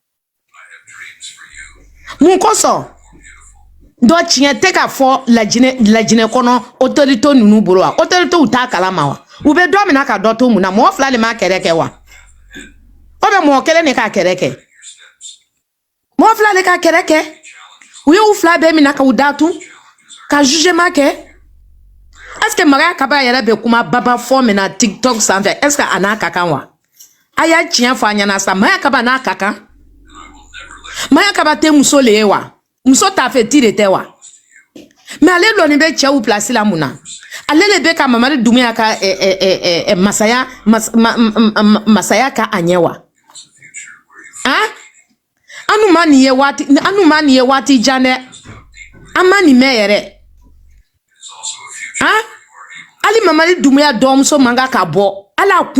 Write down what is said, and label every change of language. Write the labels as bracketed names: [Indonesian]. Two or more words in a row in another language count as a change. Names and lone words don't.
[Bambara] dɔ tiɲɛ tɛ ka fɔ lajinɛ kɔnɔ autorité ninnu bolo wa autorité u t'a kalama wa u bɛ dɔ mina ka dɔ to mun na mɔgɔ fila de m'a kɛlɛ kɛ wa o bɛ mɔgɔ kelen de k'a kɛlɛ kɛ mɔgɔ fila de k'a kɛlɛ kɛ u ye u fila bɛɛ mina ka u datun ka jugement kɛ [French] est-ce que [Bambara] Maya Kaba yɛrɛ bɛ kuma baba fɔ min na TikTok sanfɛ [French] est-ce que [Bambara] a n'a ka kan wa a y'a tiɲɛ fɔ a ɲɛna sa Maya Kaba n'a ka kan Maya Kaba tɛ muso le ye wa muso t'a fɛ ti de tɛ wa mais ale lɔni bɛ cɛw place la mun na ale le bɛ ka Mamadi Doumbouya ka masaya ka a ɲɛ wa anu ma nin ye waati jan dɛ an ma nin mɛn yɛrɛ ali Mamadi Doumbouya dɔgɔmuso man kan ka bɔ ala kun